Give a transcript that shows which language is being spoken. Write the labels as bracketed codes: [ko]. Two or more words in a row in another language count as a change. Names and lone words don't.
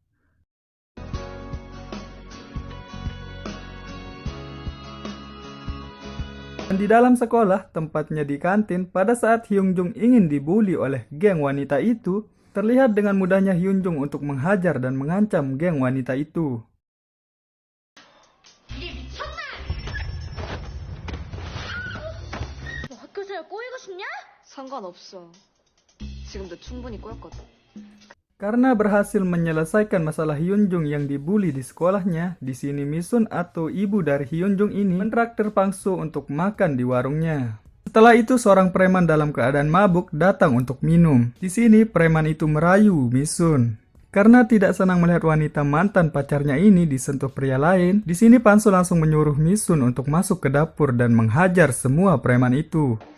[id] Dan di dalam sekolah, tempatnya di kantin, pada saat Hyun Jung ingin dibuli oleh geng wanita itu, terlihat dengan mudahnya Hyun Jung untuk menghajar dan mengancam geng wanita itu. [ko] 학교생활 꼬이고 싶냐? 상관없어. 지금도 충분히 꼬였거든. [id] Karena berhasil menyelesaikan masalah Hyun Jung yang dibuli di sekolahnya, di sini Misun atau ibu dari Hyun Jung ini mentraktir Panso untuk makan di warungnya. Setelah itu seorang preman dalam keadaan mabuk datang untuk minum. Di sini preman itu merayu Misun. Karena tidak senang melihat wanita mantan pacarnya ini disentuh pria lain, di sini Panso langsung menyuruh Misun untuk masuk ke dapur dan menghajar semua preman itu.